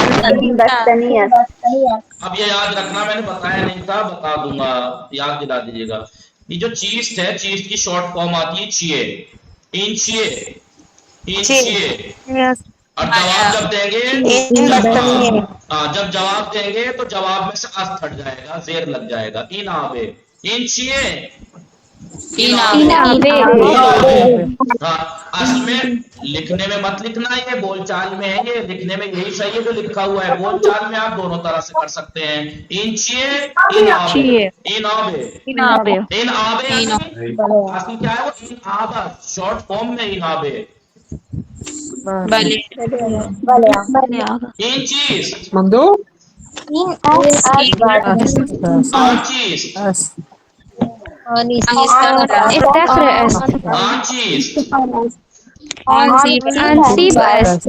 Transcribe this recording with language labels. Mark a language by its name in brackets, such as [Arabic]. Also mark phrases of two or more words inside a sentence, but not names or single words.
[Urdu] اب یہ یاد رکھنا میں نے بتایا نہیں تھا بتا دوں گا یاد دلا دیجیے گا. یہ جو چیز ہے چیز کی [English] short form [Urdu] آتی ہے چیے. [Persian] این چیے این چیے. [Urdu] اور جواب جب دیں گے جب جواب دیں گے تو جواب میں سے اس ہٹ جائے گا زیر لگ جائے گا. [Persian] این آبے این چیے این [Urdu] ہاں اصل میں لکھنے میں مت لکھنا یہ بول چال میں ہے. یہ لکھنے میں یہی صحیح ہے جو لکھا ہوا ہے. بول چال میں آپ دونوں طرح سے کر سکتے ہیں. [Persian] این چیے این آبے این آبے این آبے [Urdu] اصل کیا ہے وہ [Persian] این آبا [English] short form [Persian] میں این آبے. بله این چیز آن چیز افتخر است آن چیز انسیب است